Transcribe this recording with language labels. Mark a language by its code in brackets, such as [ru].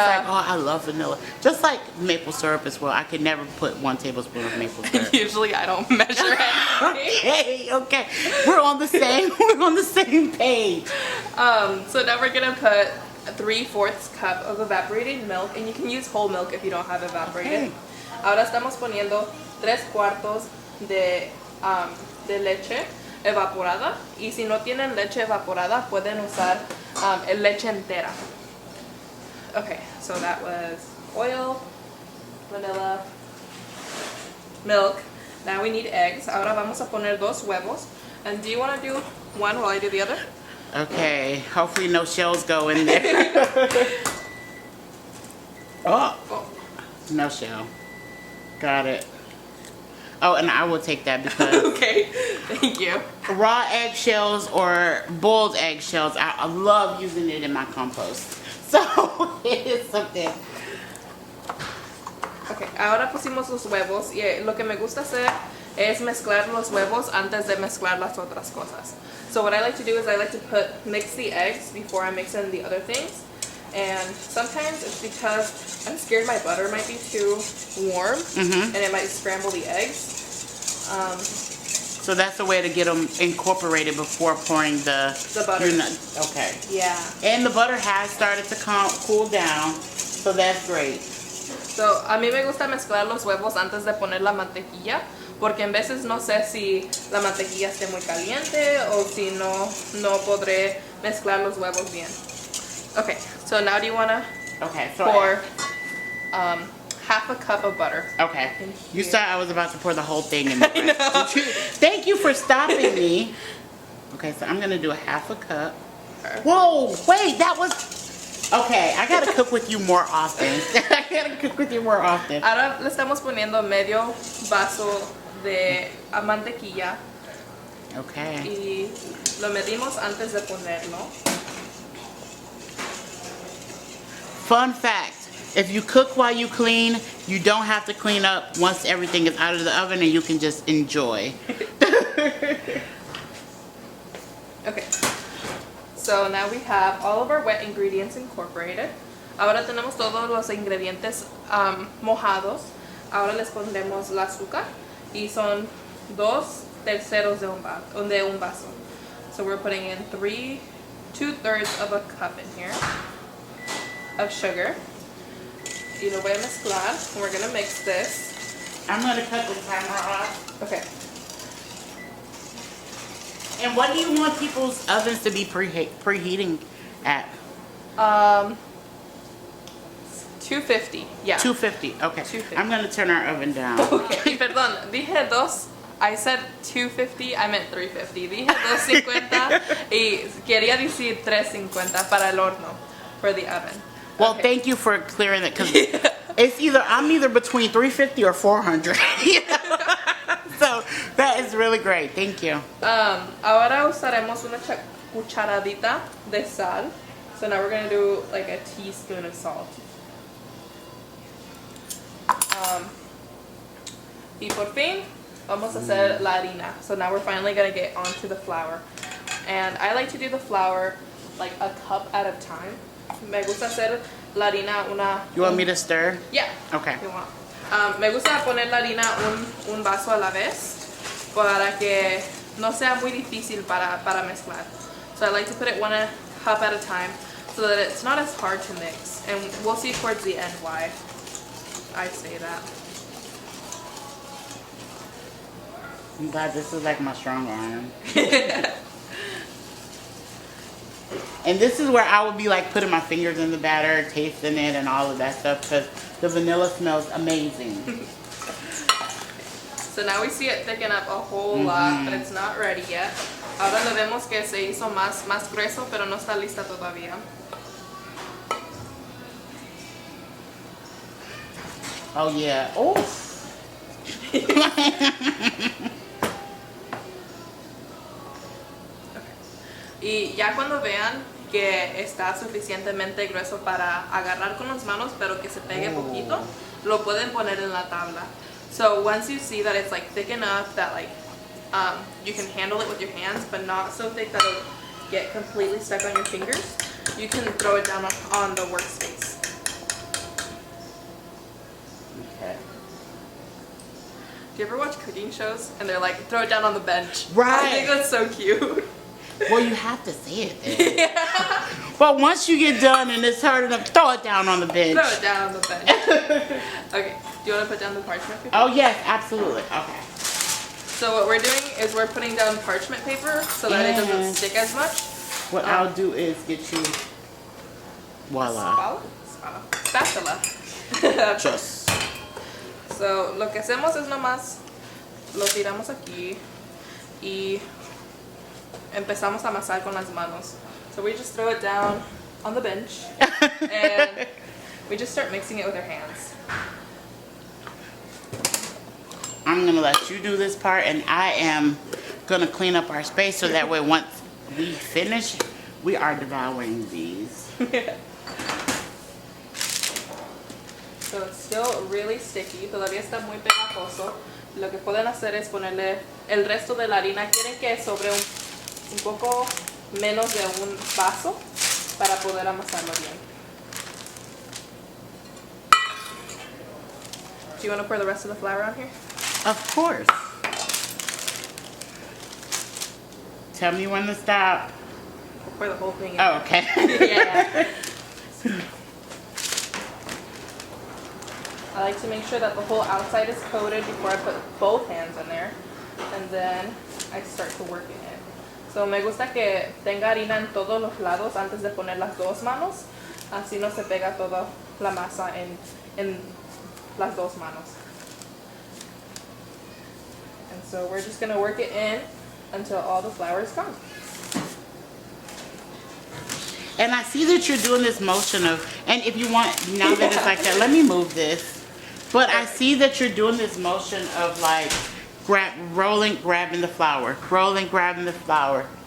[en] it's like, oh, I love vanilla. Just like maple syrup as well. I could never put 1 tablespoon of maple syrup. Usually I don't measure anything. Okay. We're on the same page. So now we're gonna put 3/4 cup of evaporated milk, and you can use whole milk if you don't have evaporated. Okay. [es] Ahora estamos poniendo 3/4 de, de leche evaporada. Y si no tienen leche evaporada, pueden usar leche entera. [en] Okay, so that was oil, vanilla, milk. Now we need eggs. [es] Ahora vamos a poner 2 huevos. [en] And do you want to do one while I do the other? Okay, hopefully no shells go in there. Oh, no shell. Got it. Oh, and I will take that because Okay, thank you. raw eggshells or boiled eggshells, I love using it in my compost. So it is something. [es] Okay, ahora pusimos los huevos y lo que me gusta hacer es mezclar los huevos antes de mezclar las otras cosas. [en] So what I like to do is I like to mix the eggs before I mix in the other things. And sometimes it's because I'm scared my butter might be too warm and it might scramble the eggs. So that's the way to get them incorporated before pouring the butter. Okay. Yeah. And the butter has started to cool down, so that's great. [es] So a mí me gusta mezclar los huevos antes de poner la mantequilla, porque en veces no sé si la mantequilla esté muy caliente o si no podré mezclar los huevos bien. [en] Okay, so now do you want to pour half a cup of butter? Okay. You here. said I was about to pour the whole thing in the bread. Thank you for stopping me. Okay, so I'm going to do a half a cup. Whoa, wait, that was... Okay, I got to cook with you more often. I got to cook with you more often. [es] Ahora le estamos poniendo medio vaso de mantequilla. [en] Okay. [es] Y lo medimos antes de ponerlo. [en] Fun fact, if you cook while you clean, you don't have to clean up once everything is out of the oven and you can just enjoy. Okay, so now we have all of our wet ingredients incorporated. [es] Ahora tenemos todos los ingredientes mojados. Ahora les pondremos el azúcar y son 2/3 de un vaso. [en] So we're putting in 2/3 of a cup in here of sugar. [es] Y lo voy a mezclar. [en] We're gonna mix this. I'm going to cut the timer off. Okay. And what do you want people's ovens to be preheating at? 250. Yeah. 250. Okay. 250. I'm going to turn our oven down. Okay. [es] Y perdón, dije 2. [en] I said 250. I meant 350. [es] Dije 250 y quería decir 350 para el horno, [en] for the oven. Well, Okay. thank you for clearing it because I'm either between 350 or 400. So that is really great. Thank you. [es] Ahora usaremos una cucharadita de sal. [en] So now we're gonna do like a teaspoon of salt. [es] Y por fin vamos a hacer la harina. [en] So now we're finally gonna get onto the flour. And I like to do the flour like a cup at a time. [es] Me gusta hacer la harina una... [en] You want me to stir? Yeah. Okay. You want. [es] Me gusta poner la harina un vaso a la vez para que no sea muy difícil para mezclar. [en] So I like to put it 1 cup at a time so that it's not as hard to mix. And we'll see towards the end why I say that. I'm glad this is like my strong arm. And this is where I would be like putting my fingers in the batter, tasting it and all of that stuff because the vanilla smells amazing. So now we see it thicken up a whole lot, but it's not ready yet. [es] Ahora le vemos que se hizo más grueso, pero no está lista todavía. [en] Oh yeah. Oh. [es] Y ya cuando vean que está suficientemente grueso para agarrar con las manos, pero que se pegue poquito, lo pueden poner en la tabla. [en] So once you see that it's like thick enough that like you can handle it with your hands, but not so thick that it'll get completely stuck on your fingers, you can throw it down on the workspace. Okay. Do you ever watch cooking shows and they're like, throw it down on the bench? Right. I think that's so cute. Well, you have to say it then. Yeah. But once you get done and it's hard enough, throw it down on the bench. Throw it down on the bench. Okay. Do you want to put down the parchment paper? Oh, yes, absolutely. Okay. So what we're doing is we're putting down parchment paper so that it doesn't stick as much. What I'll do is get you, voila. Spatula. Just. [es] So lo que hacemos es nomás lo tiramos aquí y empezamos a amasar con las manos. [en] So we just throw it down on the bench and we just start mixing it with our hands. I'm gonna let you do this part, and I am gonna clean up our space so that way once we finish, we are devouring these. So it's still really sticky, [es] todavía está muy pegajoso. Lo que pueden hacer es ponerle el resto de la harina. Quieren que sobre un poco menos de un vaso para poder amasarlo bien. [en] Do you want to pour the rest of the flour on here? Of course. Tell me when to stop. We'll pour the whole thing in. Oh, okay. Yeah. I like to make sure that the whole outside is coated before I put both hands in there, and then I start to work it. [es] So me gusta que tenga harina en todos los lados antes de poner las dos manos, así no se pega toda la masa en las dos manos. [en] And so we're just going to work it in until all the flour is gone. And I see that you're doing this motion of, and if you want, now that it's like that, let me move this. But I see that you're doing this motion of like rolling, grabbing the flour, rolling, grabbing the flour.